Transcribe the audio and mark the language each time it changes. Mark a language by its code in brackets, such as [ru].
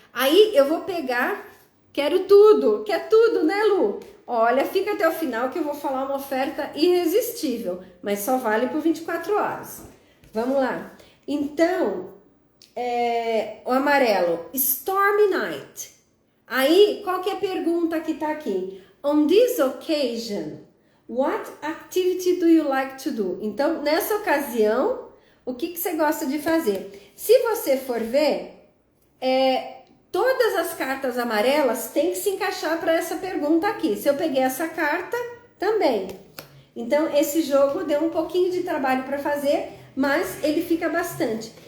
[pt] Aí eu vou pegar, quer tudo, né, Lu? Olha, fica até o final que eu vou falar uma oferta irresistível, mas só vale por 24 horas. Vamos lá. Então, o amarelo, Stormy Night. Aí, qual que é a pergunta que tá aqui? [en] On this occasion, what activity do you like to do? [pt] Então, nessa ocasião, o que você gosta de fazer? Se você for ver, todas as cartas amarelas têm que se encaixar para essa pergunta aqui. Se eu peguei essa carta, também. Então, esse jogo deu um pouquinho de trabalho para fazer, mas ele fica bastante.